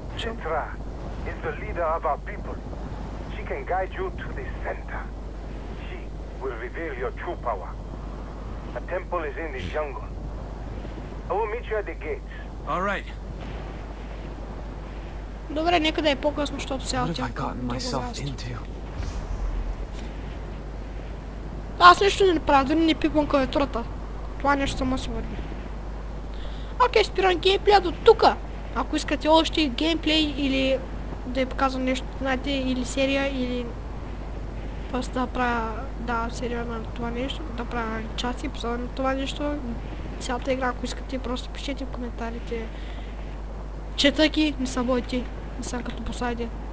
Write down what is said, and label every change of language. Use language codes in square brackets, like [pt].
[en] Citra is the leader of our people. She can guide you to the center. She will reveal your true power. A temple is in the jungle. I will meet you at the gates. All right. [bg] Добре, нека да е по-късно, защото сега отивам към него място. Аз нищо не правя, дори не пипвам клавиатурата. Това нещо само си върви. Окей, спирам геймплея до тука. Ако искате още геймплей или да я показвам нещо, знаете, или серия, или просто да правя, серия на това нещо, да правя части, епизоди на това нещо, цялата игра, ако искате, просто пишете в коментарите. Четайки, не са бойте, не са като Посайден.